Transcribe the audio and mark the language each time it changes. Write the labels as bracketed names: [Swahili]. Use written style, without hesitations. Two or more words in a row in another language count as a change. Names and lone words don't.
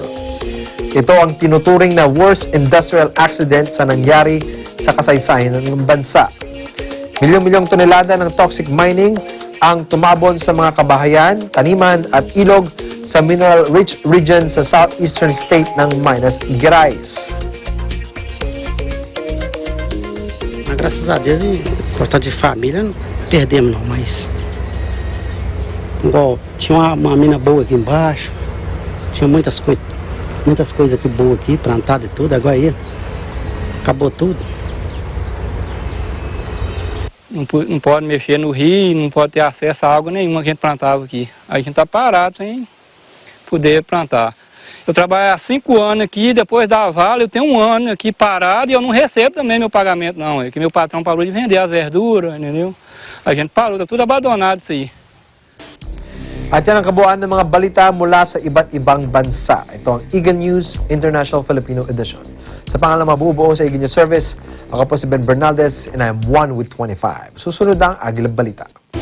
[Filipino] Ito ang tinuturing na [English] worst industrial accident [Filipino] sa nangyari sa kasaysayan ng bansa. Milyong-milyong tonelada ng [English] toxic mining [Filipino] ang tumabon sa mga kabahayan, taniman at ilog sa [English] mineral-rich region [Filipino] sa [English] southeastern state [Filipino] ng Minas Gerais. [Portuguese] Graças a Deus, importante de família, não perdemos não, mas igual tinha uma mina boa aqui embaixo, tinha muitas coisas aqui boas aqui, plantada e tudo, agora aí acabou tudo. Não pode mexer no rio, não pode ter acesso a água nenhuma que a gente plantava aqui. Aí a gente está parado sem poder plantar. Eu trabalho há 5 anos aqui, depois da Vale eu tenho 1 ano aqui parado e eu não recebo também meu pagamento não. É que meu patrão parou de vender as verduras, entendeu? A gente parou, tá tudo abandonado isso aí. [Filipino] At yan ang kabuuan ng mga balita mula sa iba't ibang bansa. Ito ang Eagle News International Filipino Edition. Sa pangalan mabubuo sa Eagle News Service, ako po si Ben Bernaldez [English] and I am 1 with 25. [Filipino] Susunod ang Agilang Balita.